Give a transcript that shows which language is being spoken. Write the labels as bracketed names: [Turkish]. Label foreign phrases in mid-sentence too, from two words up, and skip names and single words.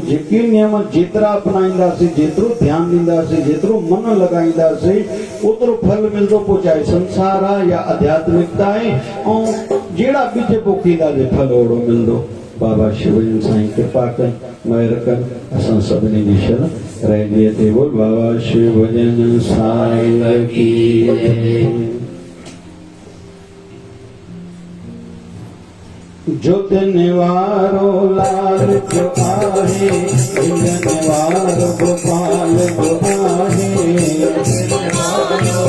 [Sindhi] जेके नियम जेतिरा अपनाईंदासीं, जेतिरो ध्यानु ॾींदासीं, जेतिरो मन लॻाईंदासीं, ओतिरो फल मिलंदो। पोइ चाहे संसार आहे या आध्यात्मिकता आहे, ऐं जहिड़ा बीज पोखींदासीं फल ओहिड़ो मिलंदो। बाबा शिवजन साईं कृपा कनि, महिर कनि, असां सभिनी जी शरण रहिजी ते [Hindi] बोल बाबा शिवजन साईं की। [Sindhi] जुत निवारो लाल जो आहे, निवार गोपाल जो आहे, निवार